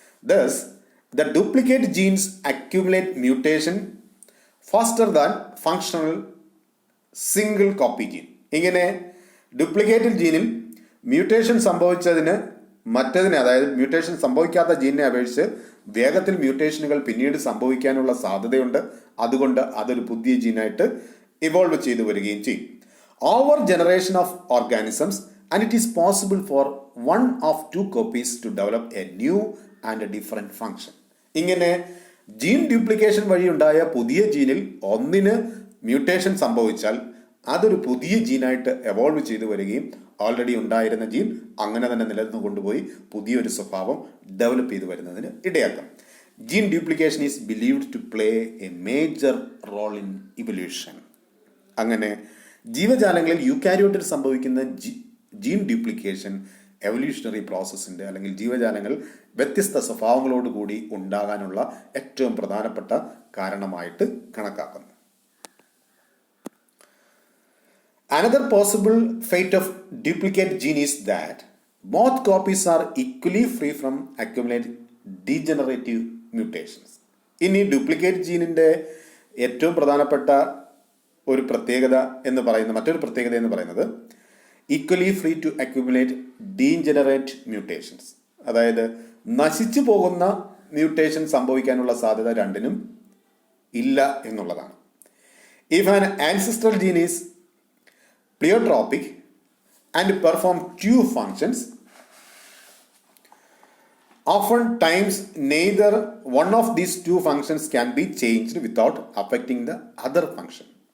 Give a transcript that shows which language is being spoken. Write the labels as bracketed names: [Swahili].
[English] Thus, the duplicate genes accumulate mutation faster than functional single copy gene. [Malayalam] ഇങ്ങനെ duplicated ജീനിൽ mutation സംഭവിച്ചതിന് മറ്റതിനെ, അതായത് mutation സംഭവിക്കാത്ത ജീനിനെ അപേക്ഷിച്ച് വേഗത്തിൽ മ്യൂട്ടേഷനുകൾ പിന്നീട് സംഭവിക്കാനുള്ള സാധ്യതയുണ്ട്. അതുകൊണ്ട് അതൊരു പുതിയ ജീനായിട്ട് ഇവോൾവ് ചെയ്തു വരികയും ചെയ്യും. [English] Over generation of organisms and it is possible for one of two copies to develop a new and a different function. [Malayalam] ഇങ്ങനെ ജീൻ ഡ്യൂപ്ലിക്കേഷൻ വഴി ഉണ്ടായ പുതിയ ജീനിൽ ഒന്നിന് മ്യൂട്ടേഷൻ സംഭവിച്ചാൽ അതൊരു പുതിയ ജീനായിട്ട് എവോൾവ് ചെയ്തു വരികയും ഓൾറെഡി ഉണ്ടായിരുന്ന ജീൻ അങ്ങനെ തന്നെ നിലനിന്ന് കൊണ്ടുപോയി പുതിയൊരു സ്വഭാവം ഡെവലപ്പ് ചെയ്തു വരുന്നതിന് ഇടയാക്കും. [English] Gene duplication is believed to play a major role in evolution. [Malayalam] അങ്ങനെ ജീവജാലങ്ങളിൽ യൂക്കാരിയോട്ടിൽ സംഭവിക്കുന്ന ജീൻ ഡ്യൂപ്ലിക്കേഷൻ എവല്യൂഷണറി പ്രോസസ്സിൻ്റെ അല്ലെങ്കിൽ ജീവജാലങ്ങൾ വ്യത്യസ്ത സ്വഭാവങ്ങളോടുകൂടി ഉണ്ടാകാനുള്ള ഏറ്റവും പ്രധാനപ്പെട്ട കാരണമായിട്ട് കണക്കാക്കുന്നു. [English] Another possible fate of duplicate gene is that both copies are equally free from accumulate degenerative mutations. [Malayalam] ഇനി ഡ്യൂപ്ലിക്കേറ്റ് ജീനിൻ്റെ ഏറ്റവും പ്രധാനപ്പെട്ട ഒരു പ്രത്യേകത എന്ന് പറയുന്ന മറ്റൊരു പ്രത്യേകത എന്ന് പറയുന്നത് [English] equally free to accumulate degenerate mutations, [Malayalam] അതായത് നശിച്ചു പോകുന്ന മ്യൂട്ടേഷൻ സംഭവിക്കാനുള്ള സാധ്യത രണ്ടിനും ഇല്ല എന്നുള്ളതാണ്. [English] If an ancestral gene is pleiotropic and perform two functions, often times neither one of these two functions can be changed without affecting the other function.